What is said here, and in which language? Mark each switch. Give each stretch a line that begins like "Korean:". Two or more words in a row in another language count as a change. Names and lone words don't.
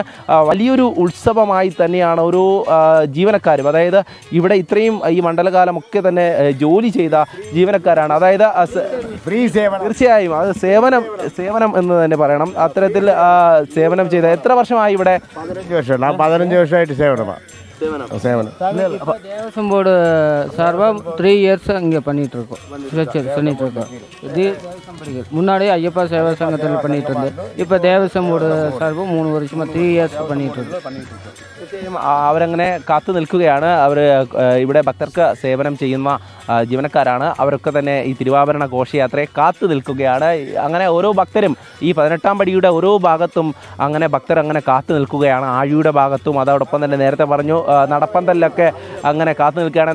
Malayalam: വലിയൊരു ഉത്സവമായി തന്നെയാണ് ഓരോ ജീവനക്കാരും, അതായത് ഇവിടെ ഇത്രയും ഈ മണ്ഡലകാലമൊക്കെ തന്നെ ജോലി ചെയ്ത ജീവനക്കാരാണ്. അതായത് തീർച്ചയായും അത് സേവനം എന്ന് തന്നെ പറയണം. അത്തരത്തിൽ സേവനം ചെയ്ത എത്ര വർഷമായി ഇവിടെ? 15 വർഷമായിട്ട് സേവനമാണ്.
Tamil: தேவசம் போர்டு சார்பாக 3 இயர்ஸ் இங்கே பண்ணிகிட்ருக்கோம், பண்ணிகிட்ருக்கோம். இது முன்னாடியே ஐயப்பா சேவா சங்கத்தில் பண்ணிகிட்டு இருந்தேன். இப்போ தேவசம் போர்டு சார்பாக 3 வருஷமாக 3 இயர்ஸ் பண்ணிகிட்ருக்கோம்.
Malayalam: അവരങ്ങനെ കാത്തു നിൽക്കുകയാണ്. അവർ ഇവിടെ ഭക്തർക്ക് സേവനം ചെയ്യുന്ന ജീവനക്കാരാണ്. അവരൊക്കെ തന്നെ ഈ തിരുവാഭരണ ഘോഷയാത്രയെ കാത്തു നിൽക്കുകയാണ്. അങ്ങനെ ഓരോ ഭക്തരും ഈ 18ാം പടിയുടെ ഓരോ ഭാഗത്തും അങ്ങനെ ഭക്തർ അങ്ങനെ കാത്തു നിൽക്കുകയാണ്. ആഴിയുടെ ഭാഗത്തും അതോടൊപ്പം തന്നെ നേരത്തെ പറഞ്ഞു നടപ്പന്തലിലൊക്കെ അങ്ങനെ കാത്തു നിൽക്കുകയാണ്.